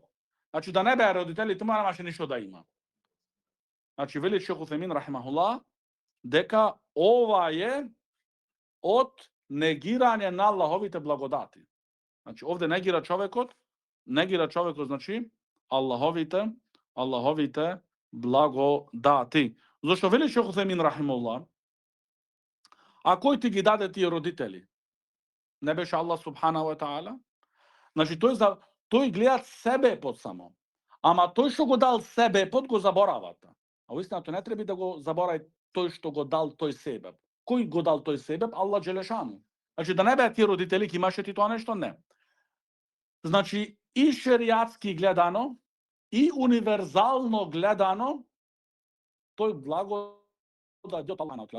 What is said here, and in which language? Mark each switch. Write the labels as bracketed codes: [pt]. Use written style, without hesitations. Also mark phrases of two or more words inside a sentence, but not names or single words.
[mk] Значи да не беа родителите му, немаше ништо да има. Значи вели Шейх Уфемин рахимахуллах дека ова е од негирање на Аллаховите благодати. Значи овде негира човекот, значи Аллаховите благодати. Зошто вели Шейх Уфемин рахимахуллах, а кој ти ги даде тие родители? Не беше Аллах [ar] سبحانه وتعالى? [mk] Значи тој гледа себепот само. Ама тој што го дал себепот го заборават. А уистината не треба да го заборави тој што го дал тој себеп. Кој го дал тој себеп? [ar] الله جل شأنه. [mk] Значи да не беа тие родители, ки имаше ти тоа нешто? Не. Значи и шеријатски гледано, и универзално гледано, тој благодат од Аллах.